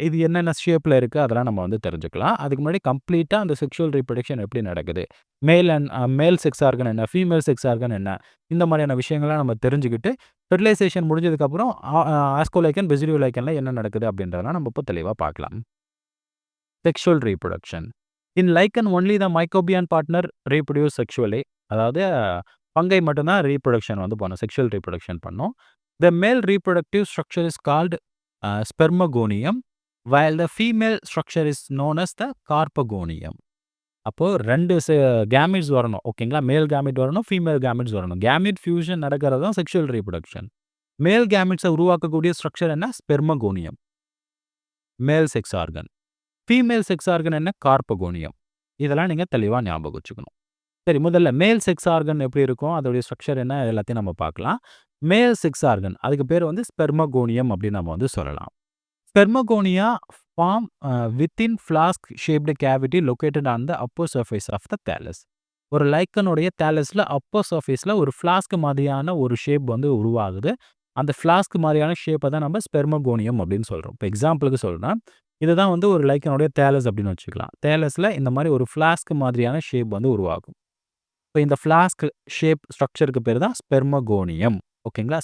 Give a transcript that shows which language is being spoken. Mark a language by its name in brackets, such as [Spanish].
[Tamil] இது என்னென்ன ஷேப்பில் இருக்குது அதெல்லாம் நம்ம வந்து தெரிஞ்சுக்கலாம். அதுக்கு முன்னாடி கம்ப்ளீட்டாக அந்த செக்ஷுவல் ரீப்ரொடக்ஷன் எப்படி நடக்குது, மேல் செக்ஸ் ஆர்கன் என்ன, ஃபீமேல் செக்ஸ் ஆர்கன் என்ன, இந்த மாதிரியான விஷயங்கள்லாம் நம்ம தெரிஞ்சுக்கிட்டு ஃபெர்டிலைசேஷன் முடிஞ்சதுக்கப்புறம் ஆஸ்கோலைக்கன், பெசிடியோலைக்கனில் என்ன நடக்குது அப்படின்றதெல்லாம் நம்ம இப்போ தெளிவாக பார்க்கலாம். [English] Sexual reproduction in lichen only the mycobiont partner reproduce sexually. [Tamil] அதாவது ஃபங்கை மட்டும்தான் ரீப்ரொடக்ஷன் வந்து பண்ணும், செக்ஷுவல் ரீப்ரொடக்ஷன் பண்ணும். [English] The male reproductive structure is called spermogonium, while the female structure is known as the carpogonium. [Tamil] அப்போ 2 கேமிட்ஸ் வரணும். ஓகேங்களா? மேல் கேமிட் வரணும், ஃபீமேல் கேமிட்ஸ் வரணும். கேமிட் ஃபியூஷன் நடக்கிறது தான் செக்ஷுவல் ரீப்ரொடக்ஷன். மேல் கேமிட்ஸை உருவாக்கக்கூடிய ஸ்ட்ரக்சர் என்ன? ஸ்பெர்மகோனியம், மேல் sex organ. Female sex organ என்ன? கார்பகோனியம். இதெல்லாம் நீங்கள் தெளிவாக ஞாபகம் வச்சுக்கணும். சரி, முதல்ல மேல் செக்ஸ் ஆர்கன் எப்படி இருக்கும், அதோடைய ஸ்ட்ரக்சர் என்ன, எல்லாத்தையும் நம்ம பார்க்கலாம். மேல் செக்ஸ் ஆர்கன், அதுக்கு பேர் வந்து ஸ்பெர்மகோனியம் அப்படின்னு நம்ம வந்து சொல்லலாம். [English] Spermagonia form within flask-shaped cavity located on the upper surface of the thallus. [Tamil] ஒரு லைக்கனுடைய தாலஸில் அப்பர் சர்ஃபேஸில் ஒரு ஃப்ளாஸ்க் மாதிரியான ஒரு ஷேப் வந்து உருவாகுது. அந்த ஃப்ளாஸ்க் மாதிரியான ஷேப்பை தான் நம்ம ஸ்பெர்மகோனியம் அப்படின்னு சொல்கிறோம். இப்போ எக்ஸாம்பிளுக்கு சொல்லணும்னா, இதுதான் வந்து ஒரு லைக்கனுடைய தாலஸ் அப்படின்னு வச்சுக்கலாம். தாலஸில் இந்த மாதிரி ஒரு ஃப்ளாஸ்க் மாதிரியான ஷேப் வந்து உருவாகும். இப்போ இந்த ஃப்ளாஸ்க் ஷேப் ஸ்ட்ரக்சருக்கு பேர் தான் ஸ்பெர்மகோனியம். ஓகேங்களா?